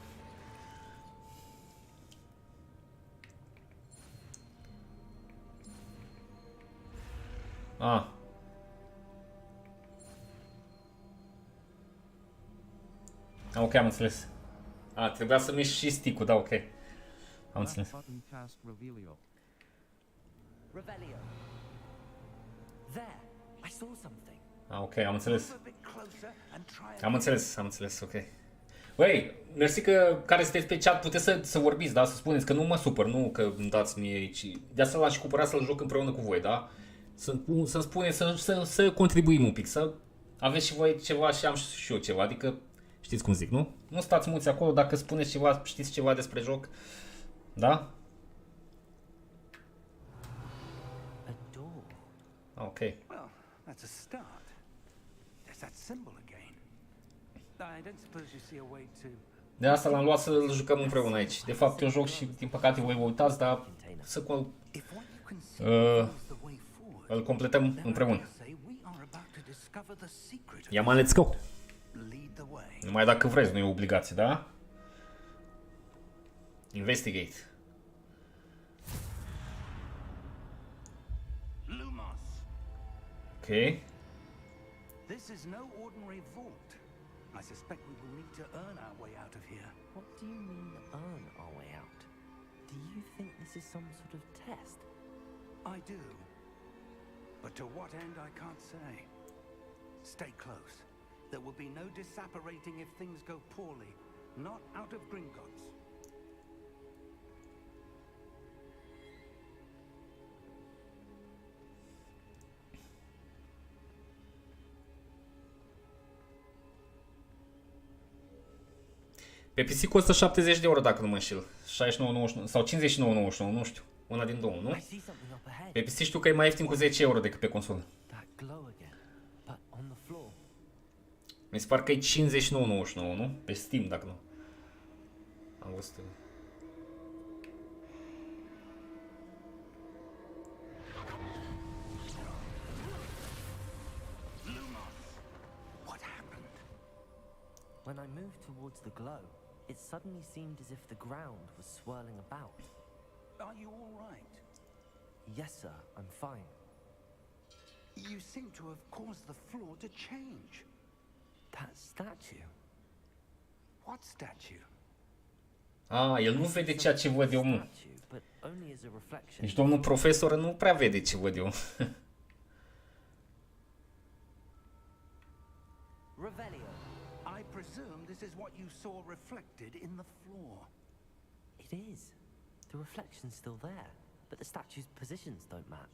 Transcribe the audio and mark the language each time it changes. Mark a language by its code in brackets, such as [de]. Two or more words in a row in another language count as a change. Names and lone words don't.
[ro] Ah. Ok, am înțeles. Trebuia să mișc și stick-ul, da, ok. Am înțeles. [en] Button cast Revelio. Revelio. There, I saw something. [ro] Ok, am înțeles. [en] Move a bit closer and try [ro] Am înțeles, ok. Băi, mersi că care sunteți pe chat, puteți să vorbiți, da? Să spuneți că nu mă supăr, nu că îmi dați mie aici. De asta l-am și cumpărat să-l joc împreună cu voi, da? Să-mi spuneți, să contribuim un pic, să aveți și voi ceva și am și eu ceva, adică știți cum zic, nu? Nu stați mulți acolo, dacă spuneți ceva, știți ceva despre joc, da? [en] A door. Ok. Well, that's a start. There's that symbol again. I don't suppose you see a way to... [ro] De asta l-am luat să-l jucăm împreună aici. De fapt, eu joc și, din păcate, voi vă uitați, dar să [en] If what you can see is the way forward, [ro] îl completăm [en] then I [ro] împreună. [en] dare say we are about to discover the secret of [ro] Ia mă, [en] let's go! lead the way. [ro] Numai dacă vreți, nu e obligație, da? [en] Investigate. Lumos. Ok. This is no ordinary vault. I suspect we will need to earn our way out of here. What do you mean, earn our way out? Do you think this is some sort of test? I do. But to what end, I can't say. Stay close. There will be no disapparating if things go poorly. Not out of Gringotts. [ro] Pe PC costă 70 de euro dacă nu mă înșel. 69,99 sau 59,99, nu știu. Una din două, nu? [en] I see something up ahead. [ro] Pe PC știu că e mai ieftin cu 10 euro decât pe consolă. [en] That glow again, but on [ro] Mi se pare că e 59,99, nu? Pe Steam, dacă nu. Am văzut. [en] What happened? When I moved towards the glow, it suddenly seemed as if the ground was swirling about. Are you all right? Yes, sir, I'm fine. You seem to have caused the floor to change. That statue. What statue? [ro] El nu vede ceea ce văd eu, mă. [en] Statue, but only as a reflection. [ro] Deci domnul profesor nu prea vede ce văd eu. [en] Revelio. I presume this is what you saw reflected in the floor. It is. The reflection's still there, but the statue's positions don't match.